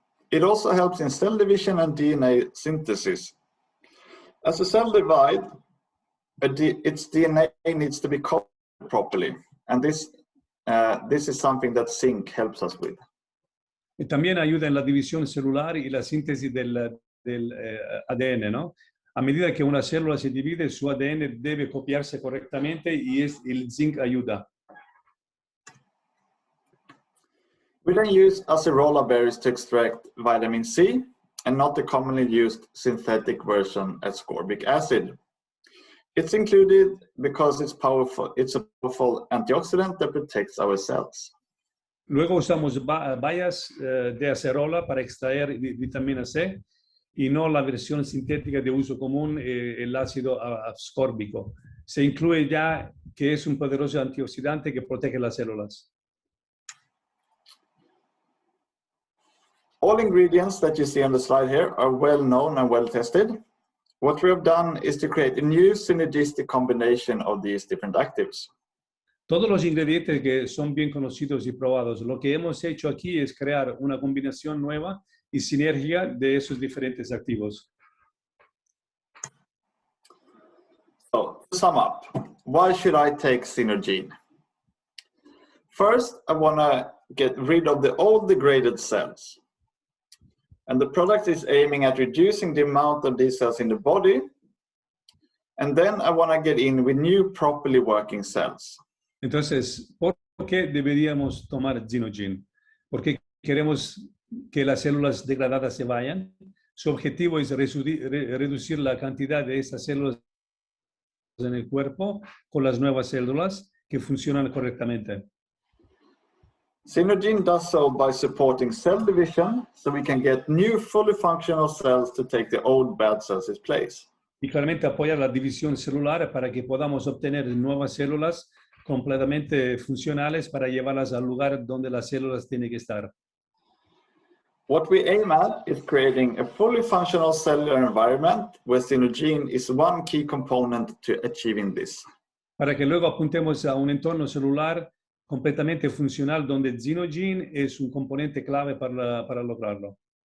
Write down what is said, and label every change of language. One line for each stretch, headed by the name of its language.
English: It also helps in cell division and DNA synthesis. As a cell divide, its DNA needs to be copied properly, and this is something that Zinc helps us with.
Spanish: Y también ayuda en la división celular y la síntesis del ADN, ¿no? A medida que una célula se divide, su ADN debe copiarse correctamente y el zinc ayuda.
English: We then use acerola berries to extract vitamin C and not the commonly used synthetic version, ascorbic acid. It's included because it's a powerful antioxidant that protects our cells.
Spanish: Luego usamos bayas de acerola para extraer vitamina C y no la versión sintética de uso común, el ácido ascórbico. Se incluye ya que es un poderoso antioxidante que protege las células.
English: All ingredients that you see on the slide here are well known and well tested. What we have done is to create a new synergistic combination of these different actives.
Spanish: Todos los ingredientes que son bien conocidos y probados. Lo que hemos hecho aquí es crear una combinación nueva y sinergia de esos diferentes activos.
English: So, to sum up, why should I take ZenoGene? First, I want to get rid of the old degraded cells. And the product is aiming at reducing the amount of these cells in the body. And then I want to get in with new properly working cells.
Spanish: Entonces, ¿por qué deberíamos tomar ZenoGene? Porque queremos que las células degradadas se vayan. Su objetivo es reducir la cantidad de esas células en el cuerpo con las nuevas células que funcionan correctamente.
English: ZenoGene does so by supporting cell division, so we can get new fully functional cells to take the old bad cells' place.
Spanish: Y claramente apoyar la división celular para que podamos obtener nuevas células completamente funcionales para llevarlas al lugar donde las células tienen que estar.
English: What we aim at is creating a fully functional cellular environment where ZenoGene is one key component to achieving this.
Spanish: Para que luego apuntemos a un entorno celular completamente funcional donde ZenoGene es un componente clave para lograrlo.